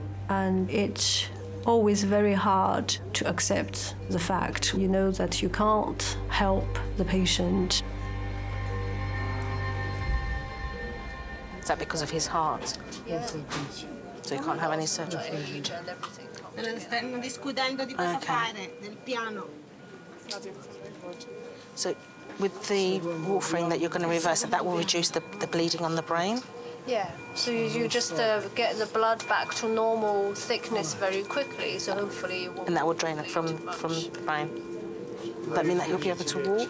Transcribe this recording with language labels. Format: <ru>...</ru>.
<en>And it's always very hard to accept the fact, you know, that you can't help the patient. Is that because of his heart? Yes. So he can't have any surgery?</en> <it>Stanno discutendo di cosa fare, del piano.</it> <en>So with the warfarin that you're going to reverse, that will reduce the bleeding on the brain? Yeah, so you just get the blood back to normal thickness very quickly, so hopefully you won't... And that will drain it from the brain. Does that mean that you'll be able to walk?</en>